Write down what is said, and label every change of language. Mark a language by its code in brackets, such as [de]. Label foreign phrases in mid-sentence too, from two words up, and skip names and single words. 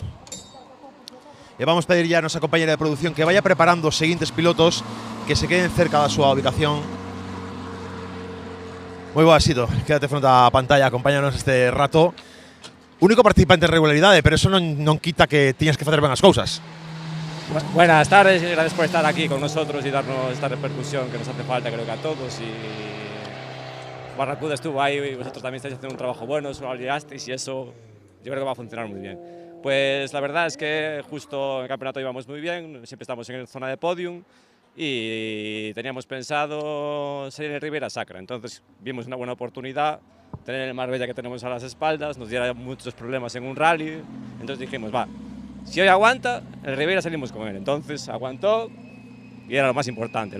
[gl] E vamos pedir ya a nosa compañera de producción que vaya preparando os seguintes pilotos que se queden cerca da súa ubicación. Moi boa, Sito. Quédate fronte á pantalla, acompáñanos este rato. Único participante en regularidade, pero eso non quita que tiñas que facer ben as cousas. [es] Buenas tardes, gracias por estar aquí con nosotros y darnos esta repercusión que nos hace falta, creo que a todos. Y Barracuda estuvo ahí y vosotros también estáis haciendo un trabajo bueno, os lo liasteis y eso yo creo que va a funcionar muy bien. Pues la verdad es que justo en el campeonato íbamos muy bien, siempre estamos en zona de podium y teníamos pensado salir en Ribera Sacra, entonces vimos una buena oportunidad, tener el Marbella que tenemos a las espaldas, nos diera muchos problemas en un rally, entonces dijimos, va, si hoy aguanta, en Ribera salimos con él, entonces aguantó y era lo más importante.